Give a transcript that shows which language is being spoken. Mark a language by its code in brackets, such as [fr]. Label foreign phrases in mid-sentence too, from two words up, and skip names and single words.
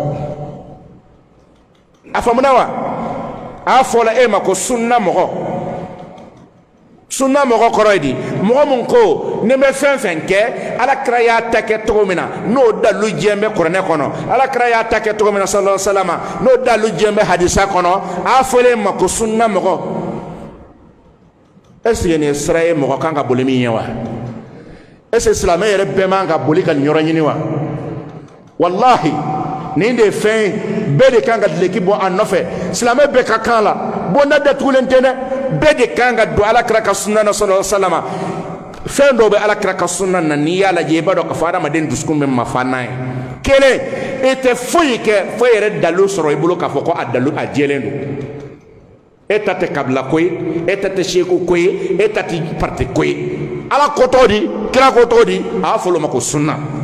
[bm] a faamuna wa a fɔla e ma ko sunna mɔgɔ sunna mɔgɔ kɔrɔ ye di mɔgɔ min ko ni bɛ fɛn fɛn kɛ ala kira y'a ta kɛ cogo min na n'o dalu diɲɛ bɛ kuranɛ kɔnɔ ala kira y'a ta kɛ cogo min na [ar] صلى الله عليه وسلم [bm] n'o dalu diɲɛ bɛ hadisa kɔnɔ a fɔlen ma ko sunna mɔgɔ [fr] est-ce que [bm] nin sira ye mɔgɔ kan ka boli min ye wa [fr] est-ce que [bm] silamɛ yɛrɛ bɛɛ man ka boli ka nin yɔrɔ ɲini wa wallahi nin de ye fɛn ye bɛɛ de kan ka dileki bɔ a nɔfɛ silamɛ bɛɛ ka kan la bonda datugulen tɛ dɛ bɛɛ de kan ka don ala kira ka sunna na [ar] صلى الله عليه وسلم [bm] fɛn dɔw bɛ ala kira ka sunna na n'i y'a lajɛ i b'a dɔn k'a fɔ adamaden dusukun bɛ mafa n'a ye kelen e tɛ foyi kɛ fo e yɛrɛ dalu sɔrɔ i bolo k'a fɔ ko a dalu a jɛlen don e ta tɛ kabila ko ye e ta tɛ seku ko ye e ta tɛ parti ko ye ala ko tɔgɔ di kira ko tɔgɔ di a b'a fɔ o ma ko sunna